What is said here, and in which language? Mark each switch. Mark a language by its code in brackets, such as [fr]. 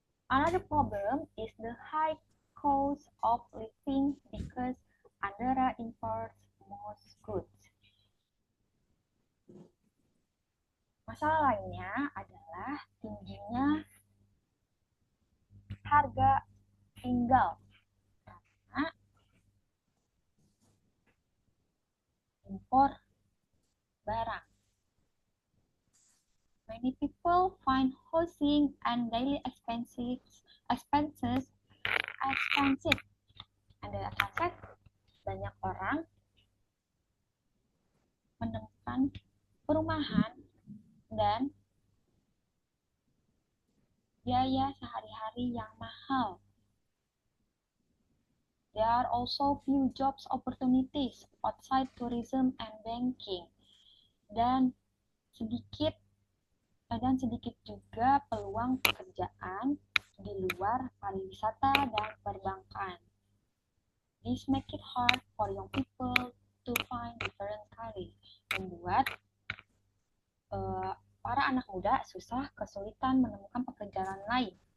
[en] Another problem is the high cost of living because Andorra imports most goods. [id] Masalah lainnya adalah tingginya harga tinggal karena impor barang. [en] Many people find housing and daily expenses expensive. And the effect, [id] banyak orang menemukan perumahan dan biaya sehari-hari yang mahal. [en] There are also few jobs opportunities outside tourism and banking. [id] Dan sedikit juga peluang pekerjaan di luar pariwisata dan perbankan. [en] This make it hard for young people to find different careers. [id] Membuat para anak muda kesulitan menemukan pekerjaan lain.